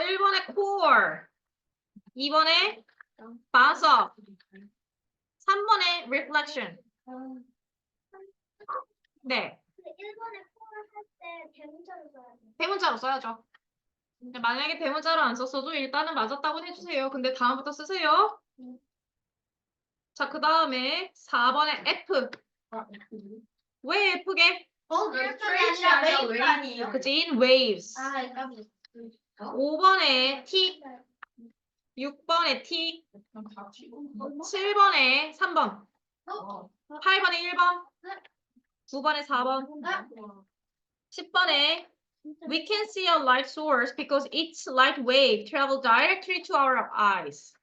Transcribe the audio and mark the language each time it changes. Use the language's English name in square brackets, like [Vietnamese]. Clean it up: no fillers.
[Korean] 1번에 core, 2번에 [English] bounce up, [Korean] 3번에 reflection. 네, 근데 일본에 콜을 할 때 대문자로 써야 돼. 대문자로 써야죠. 근데 만약에 대문자로 안 썼어도 일단은 맞았다고 해주세요. 근데 다음부터 쓰세요. 자, 그 다음에 4번에 F. 왜 F게? 트레이시 아니라 웨이브아니에요. 그치, [English] in waves. [Korean] 아, 깜짝이야. 5번에 T, 6번에 T, 7번에 3번, 8번에 1번, 9번에 4번, 10번에 [English] we can see a light source because each light wave travels directly to our eyes.